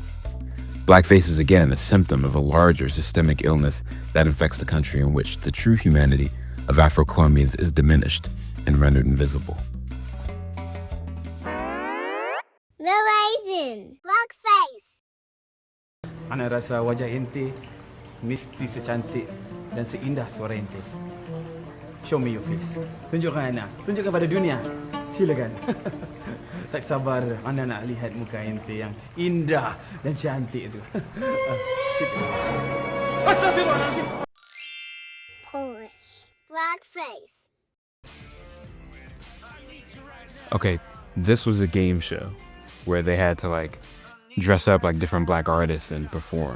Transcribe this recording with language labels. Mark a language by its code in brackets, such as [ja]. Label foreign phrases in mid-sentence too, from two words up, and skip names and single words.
[en] Blackface is again a symptom of a larger systemic illness that infects the country in which the true humanity of Afro-Colombians is diminished and rendered invisible. Malaysian blackface. [ms] Ana rasa wajah ente mesti secantik dan seindah suara ente. [en] Show me your face. [ms] Tunjukkan Ana. Tunjukkan pada dunia. Silakan. Tak sabar Ana nak lihat muka ente yang indah dan cantik itu. [en] Polish blackface. Okay, this was a game show where they had to like dress up like different black artists and perform.